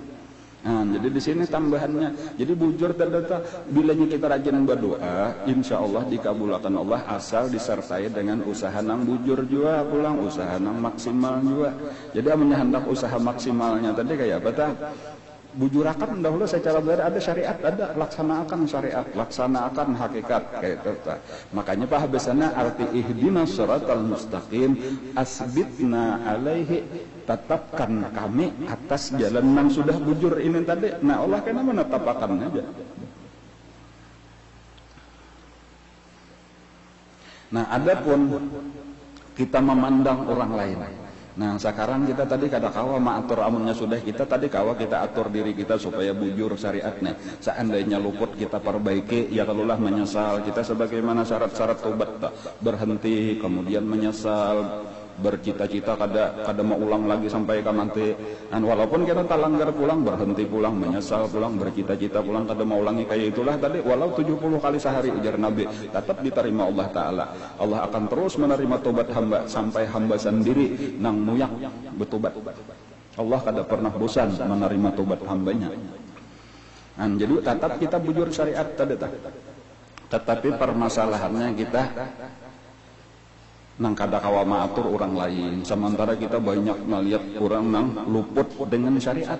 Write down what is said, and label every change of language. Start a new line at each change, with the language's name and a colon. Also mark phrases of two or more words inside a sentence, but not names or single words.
Banjar: Nah, jadi di sini tambahannya. Jadi bujur terdata bilanya kita rajin berdoa,
Arabic: إن شاء الله
Banjar: dikabulkan Allah asal disertai dengan usaha nang bujur juga pulang, usaha nang maksimal juga. Jadi amunnya hendak usaha maksimalnya tadi kayak apa tah? Bujurakan dahulu secara benar ada syariat, ada laksanakan syariat, laksanakan hakikat kayak itu. Makanya Pak Habisana arti
Arabic: اهدنا الصراط المستقيم ثبتنا عليه
Banjar: tetapkan kami atas jalan yang sudah bujur ini tadi. Nah Allah kena menetapkan aja. Nah adapun kita memandang orang lain. Nah sekarang kita tadi kada kawa maatur amunnya sudah kita tadi kawa kita atur diri kita supaya bujur syariatnya. Seandainya luput kita perbaiki ya kalulah menyesal kita sebagaimana syarat-syarat tobat berhenti kemudian menyesal bercita-cita kada mau ulang lagi sampai ke nanti. Dan walaupun kita tak langgar pulang berhenti pulang menyesal pulang bercita-cita pulang kada mau ulangi kayak itulah tadi walau 70 kali sehari ujar Nabi tetap diterima Allah Ta'ala. Allah akan terus menerima tobat hamba sampai hamba sendiri nang muyak bertobat. Allah kada pernah bosan menerima tobat hambanya. Dan jadi tetap kita bujur syariat tadi tetapi permasalahannya kita nang kada kawa maatur orang lain sementara kita banyak melihat orang nang luput dengan syariat.